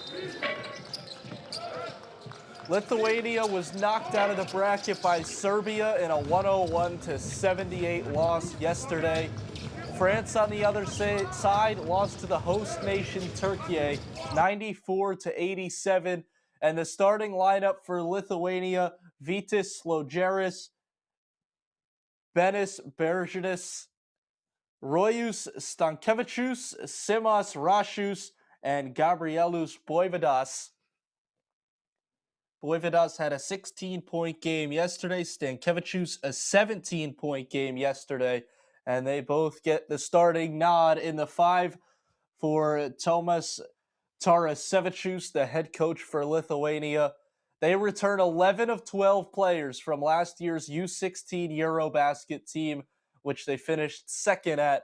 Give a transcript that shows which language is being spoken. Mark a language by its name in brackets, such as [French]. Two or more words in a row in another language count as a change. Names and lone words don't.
[English] Lithuania was knocked out of the bracket by Serbia in a 101-78 loss yesterday. France, on the other side, lost to the host nation Turkey 94-87. And the starting lineup for Lithuania: Vytis Slogeris, Benis Beržidis, Rojus Stankevičius, Simas Rašius, and Gabrielus Boividas. Boividas had a 16-point game yesterday. Stankevičius a 17-point game yesterday. And they both get the starting nod in the 5 for Tomas Tarasevičius, the head coach for Lithuania. They return 11 of 12 players from last year's U17 Eurobasket team, which they finished second at.